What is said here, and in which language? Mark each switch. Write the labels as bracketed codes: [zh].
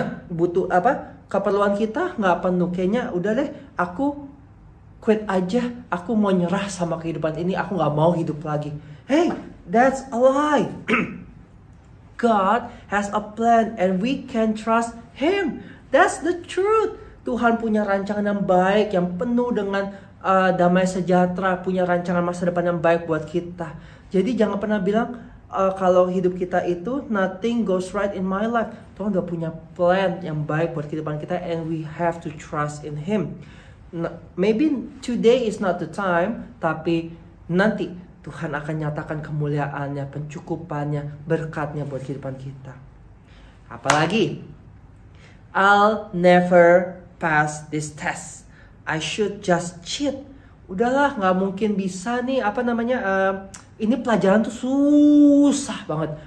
[id] Butuh keperluan kita nggak penuh. Kayaknya udah deh, aku quit aja. Aku mau nyerah sama kehidupan ini. Aku nggak mau hidup lagi. [en] Hey, that's a lie. God has a plan and we can trust Him. That's the truth. [id] Tuhan punya rancangan yang baik, yang penuh dengan damai sejahtera, punya rancangan masa depan yang baik buat kita. Jadi jangan pernah bilang kalau hidup kita itu [en] nothing goes right in my life. [id] Tuhan udah punya plan yang baik buat kehidupan kita, [en] and we have to trust in Him. Maybe today is not the time, [id] tapi nanti Tuhan akan nyatakan kemuliaannya, pencukupannya, berkatnya buat kehidupan kita. [en] Apalagi, I'll never pass this test. I should just cheat. [id] Udahlah, nggak mungkin bisa nih, ini pelajaran tuh susah banget.